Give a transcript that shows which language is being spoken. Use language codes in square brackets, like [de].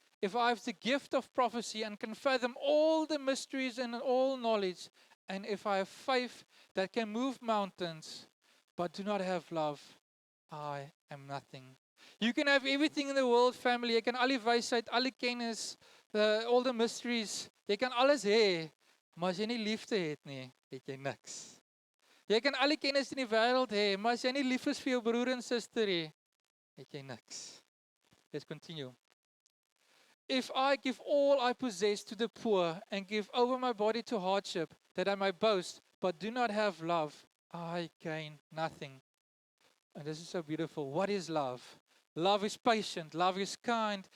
[en] If I have the gift of prophecy and can fathom all the mysteries and all knowledge, and if I have faith that can move mountains, but do not have love, I am nothing. You can have everything in the world, family. [af] Jy kan al die wysheid, al die kennis, [en] all the mysteries. [af] Jy kan alles hê, maar as jy nie liefde het nie, het jy niks. Jy kan al die kennis in die wêreld hê, maar as jy nie lief is vir jou broer en suster nie, het jy niks. [en] Let's continue. If I give all I possess to the poor and give over my body to hardship, that I may boast, but do not have love, I gain nothing. And this is so beautiful. What is love? Love is patient. Love is kind.